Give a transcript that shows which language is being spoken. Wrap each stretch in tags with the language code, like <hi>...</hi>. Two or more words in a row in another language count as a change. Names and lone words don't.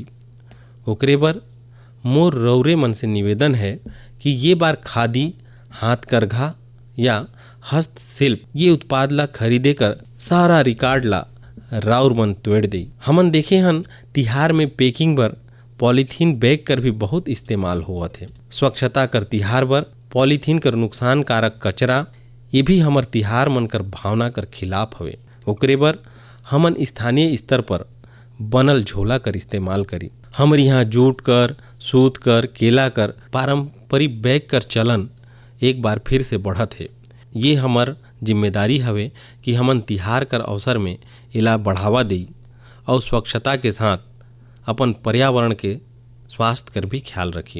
<hne>ओकरे बर मोर रौरे मन से निवेदन है कि ये बार खादी, हाथकरघा या हस्तशिल्प ये उत्पाद ला खरीदे कर सारा रिकॉर्ड ला राउर मन तोड़ दे। हमन देखे हन तिहार में पैकिंग बर पॉलीथीन बैग कर भी बहुत इस्तेमाल होवत है। स्वच्छता कर तिहार बर पॉलीथीन कर नुकसान कारक कचरा ये भी हमर तिहार मन कर भावना कर खिलाफ हवे। ओकरे बर हमन स्थानीय स्तर पर बनल झोला कर इस्तेमाल करी। हमर यहाँ जूट कर, सूत कर, केला कर पारंपरिक बैग कर चलन एक बार फिर से बढ़त है। ये हमर जिम्मेदारी हवे कि हमन तिहार कर अवसर में इला बढ़ावा देई और स्वच्छता के साथ अपन पर्यावरण के स्वास्थ्य कर भी ख्याल रखी।</hne>